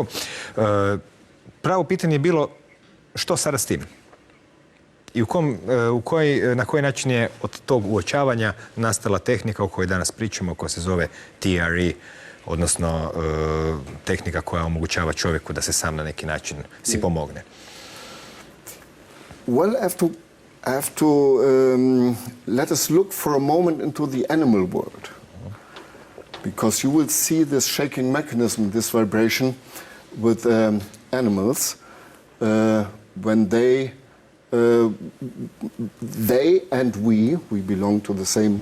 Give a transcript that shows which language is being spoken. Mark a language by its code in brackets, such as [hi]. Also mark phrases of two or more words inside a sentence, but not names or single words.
[hr] Pravo pitanje je bilo što sada s tim? I na koji način je od tog uočavanja nastala tehnika o kojoj danas pričamo, koja se zove T.R.E., odnosno tehnika koja omogućava čovjeku da se sam na neki način si pomogne. [en] Well, I have to let us look for a moment into the animal world, because you will see this shaking mechanism, this vibration with animals when they and we belong to the same